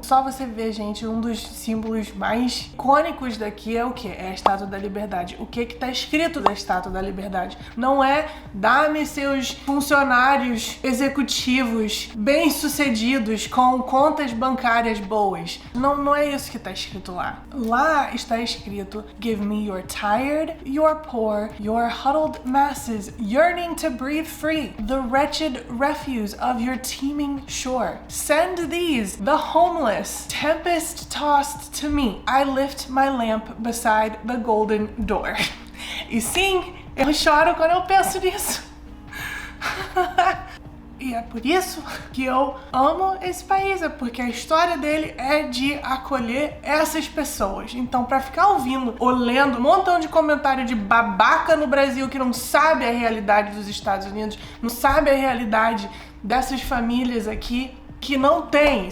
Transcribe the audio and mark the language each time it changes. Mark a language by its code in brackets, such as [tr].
[pt] Só você ver, gente, um dos símbolos mais icônicos daqui é o quê? É a Estátua da Liberdade. O que tá escrito da Estátua da Liberdade? Não é dá-me seus funcionários executivos bem-sucedidos com contas bancárias boas. Não é isso que tá escrito lá. Lá está escrito: [en] give me your tired, your poor, your huddled masses yearning to breathe free, the wretched refuse of your teeming shore. Send these, the homeless, tempest-tossed to me. I lift my lamp beside the golden door. [pt] E sim, eu choro quando eu penso nisso. E é por isso que eu amo esse país, é porque a história dele é de acolher essas pessoas. Então, pra ficar ouvindo ou lendo um montão de comentário de babaca no Brasil que não sabe a realidade dos Estados Unidos, não sabe a realidade dessas famílias aqui, que não tem.